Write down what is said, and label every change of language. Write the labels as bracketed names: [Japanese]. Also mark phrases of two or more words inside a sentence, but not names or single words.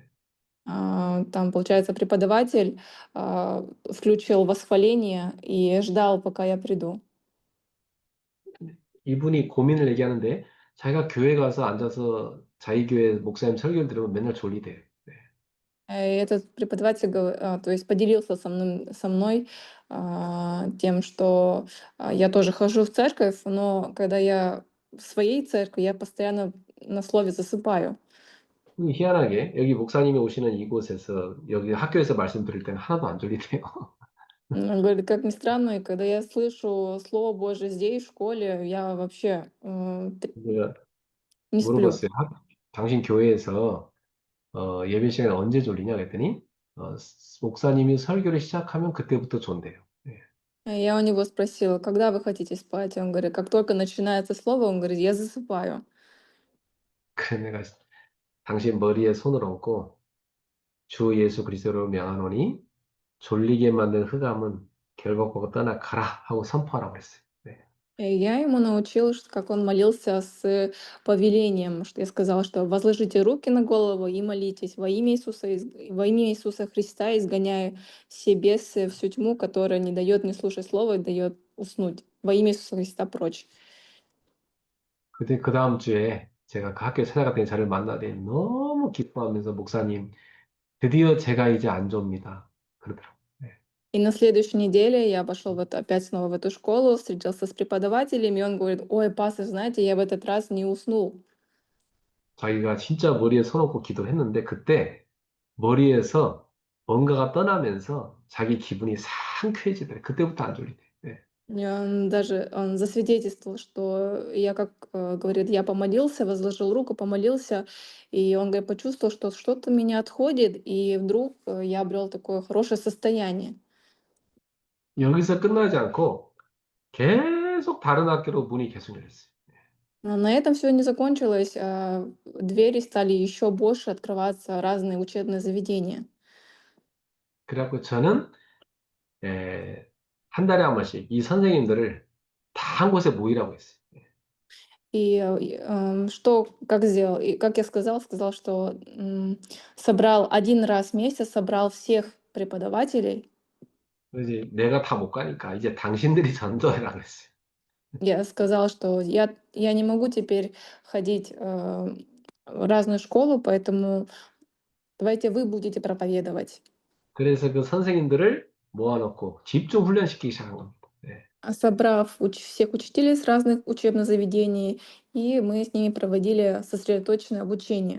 [Russian] Там, получается, преподаватель включил восхваление и ждал, пока я приду. [Korean] 네. 이분이 고민을 얘기하는데 자기가 교회 가서 앉아서 자기 교회 목사님 설교를 들으면 맨날 졸리대요. 네. [Russian] И этот преподаватель, то есть поделился со мной тем, что я тоже хожу в церковь, но когда я в своей церкви, я постоянно на слове засыпаю. [Korean] 희한하게 여기 목사님이 오시는 이곳에서 여기 학교에서 말씀 들을 때는 하나도 안 졸리대요. [Russian] Он говорит, как ни странно, и когда я слышу Слово Божие здесь, в школе, я вообще [Korean] 제가 [Russian] не сплю. [Korean] 물어봤어요. 당신 교회에서 예배 시간에 언제 졸리냐 그랬더니 목사님이 설교를 시작하면 그때부터 존대요. 예. [Russian] Я у него спросила, когда вы хотите спать? Он говорит, как только начинается слово, он говорит, я засыпаю. [Korean] 그래 내가 당신 머리에 손을 얹고 주 예수 그리스도로 명하노니 졸리게 만든 흑암은 결박하고 떠나 가라 하고 선포하라고 했어요. 네. [Russian] И я ему научила, как он молился с повелением, что я сказала, что возложите руки на голову и молитесь во имя Иисуса Христа, изгоняя все бесы, всю тьму, которая не дает не слушать слова и дает уснуть. Во имя Иисуса Христа прочь. [Korean] 그때 그 다음 주에 제가 그 학교에 찾아갔더니 저를 만나더니 너무 기뻐하면서 목사님 드디어 제가 이제 안 좁니다. 그러더라고요. 네. [Russian] И на следующей неделе я пошел опять снова в эту школу, встретился с преподавателем, и он говорит, ой, пастор, знаете, я в этот раз не уснул. [Korean] 자기가 진짜 머리에 손 얹고 기도를 했는데 그때 머리에서 뭔가가 떠나면서 자기 기분이 상쾌해지더래. 그때부터 안 졸리대. 네. [Russian] И он даже он засвидетельствовал, что я, как, говорит, я помолился, возложил руку, помолился, и он, говорит, почувствовал, что что-то меня отходит, и вдруг я обрел такое хорошее состояние. [Korean] 여기서 끝나지 않고 계속 다른 학교로 문이 계속 열렸어요. [Russian] Но на этом все не закончилось. Двери стали еще больше открываться, разные учебные заведения. [Korean] 그래갖고 저는 한 달에 한 번씩 이 선생님들을 다 한 곳에 모이라고 했어요. [Russian] Что, как сделал? И как я сказал, что собрал один раз в месяц, собрал всех преподавателей. [Korean] 그래서 이제 내가 다 못 가니까 이제 당신들이 전도해라 그랬어요. [Russian] Я сказал, что я не могу теперь ходить в разную школу, поэтому давайте вы будете проповедовать. [Korean] 그래서 그 선생님들을 모아놓고 집중 훈련시키기 시작한 겁니다. 네. [Russian] Собрав всех учителей с разных учебных заведений, и мы с ними проводили сосредоточенное обучение.